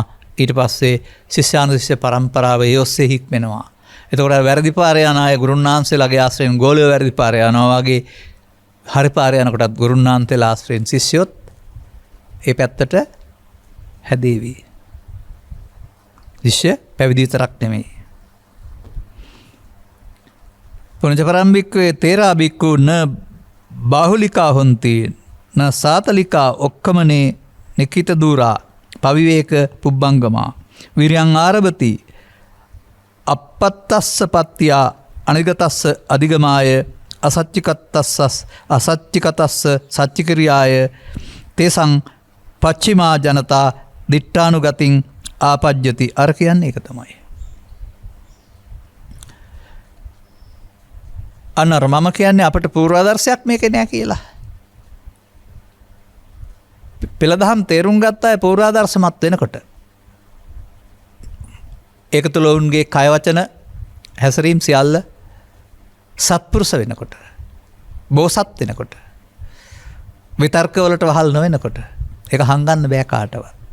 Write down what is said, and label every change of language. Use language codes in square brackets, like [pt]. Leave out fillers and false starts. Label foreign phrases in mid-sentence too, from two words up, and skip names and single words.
[si] ඊට පස්සේ ශිෂ්‍යානුශිෂ්‍ය පරම්පරාව ඒ ඔස්සේ හික්මෙනවා. එතකොට වැරදි පාරේ යන අය ගුරුන් වහන්සේලාගේ ආශ්‍රයෙන් ගෝලියෝ වැරදි පාරේ යනවා වගේ හරි පාරේ යනකොටත් ගුරුන් වහන්සේලා ආශ්‍රයෙන් ශිෂ්‍යොත් ඒ පැත්තට හැදේවි. ශිෂ්‍ය පැවිදි විතරක් නෙමෙයි. [pi] පුනජ පරම්භික්කවේ තේරා බික්කු න බාහුලිකා හොන්ති න සාතලිකා ඔක්කමනේ නිකිත දූරා පවිවේක පුබ්බංගමා විරියං ආරභති අපත්තස්ස පත්තියා අනිගතස්ස අධිගමාය අසච්චිකතස්ස සච්චිකිරියාය තේසං පච්චිමා ජනතා දිට්ඨානුගතින් ආපජ්ජති. [si] අර කියන්නේ ඒක තමයි. අන්න අර මම කියන්නේ අපිට පූර්වාදර්ශයක් මේකේ නෑ කියලා. පෙළ දහම් තේරුම් ගත්ත අය පූර්වාදර්ශමත් වෙනකොට ඒක තුළ ඔවුන්ගේ කය වචන හැසිරීම් සියල්ල සත්පුරුෂ වෙනකොට, බෝසත් වෙනකොට, විතර්කවලට වහල් නොවෙනකොට ඒක හංගන්න බෑ කාටවත්.